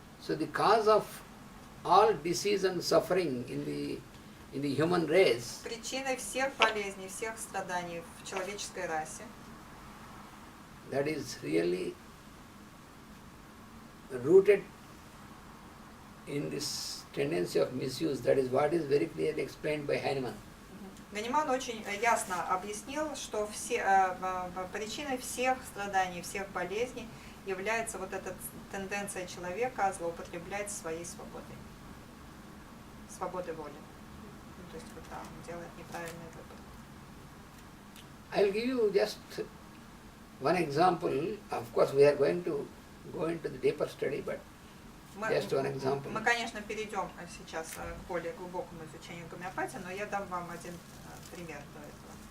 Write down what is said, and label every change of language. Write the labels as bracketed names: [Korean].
[English] So the cause of all disease and suffering in the human race [Russian] Причиной всех болезней, всех страданий в человеческой расе, [English] that is really rooted in this tendency of misuse, that is what is very clearly explained by Hahnemann. [Russian] Ганиман очень ясно объяснил, что причиной всех страданий, всех болезней является вот эта тенденция человека злоупотреблять своей свободой воли. То есть когда он делает неправильный выбор. [English] I'll give you just one example. Of course, we are going to go into the deeper study, but just one example. [Russian] Мы, конечно, перейдем сейчас к более глубокому изучению гомеопатии, но я дам вам один пример до этого.